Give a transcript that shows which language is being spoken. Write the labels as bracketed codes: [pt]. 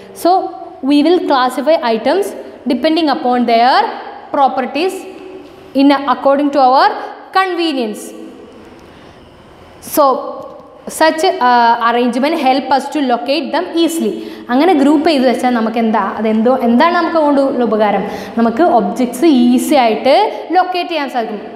[en] So we will classify items depending upon their properties according to our convenience. So such arrangement help us to locate them easily. [ml] അങ്ങനെ group ചെയ്ത് വെച്ചാൽ നമുക്ക് എന്താണ് നമുക്ക് കൊണ്ടുള്ള ഉപകാരം? നമുക്ക് ഒബ്ജക്ട്സ് ഈസി ആയിട്ട് ലൊക്കേറ്റ് ചെയ്യാൻ സാധിക്കും.